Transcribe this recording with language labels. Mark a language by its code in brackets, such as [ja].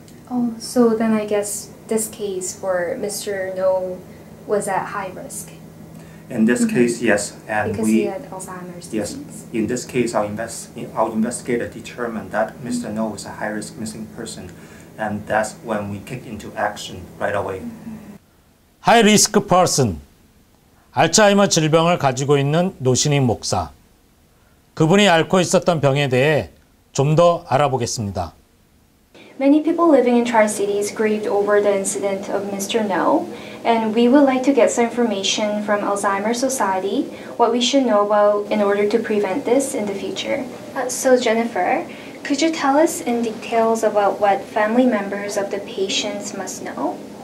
[en] Oh, so then I guess this case for Mr. No was at high risk. In this case, yes, and because he had Alzheimer's disease. Yes, in this case, our investigator determined that Mr. No is a high-risk missing person, and that's when we kick into action right away. 하이 리스크 퍼슨, [ko] 알츠하이머 질병을 가지고 있는 노신익 목사. 그분이 앓고 있었던 병에 대해 좀 더 알아보겠습니다. [en] Many people living in Tri-Cities grieved over the incident of Mr. No, and we would like to get some information from Alzheimer's Society, what we should know about in order to prevent this in the future. So Jennifer, could you tell us in details about what family members of the patients must know?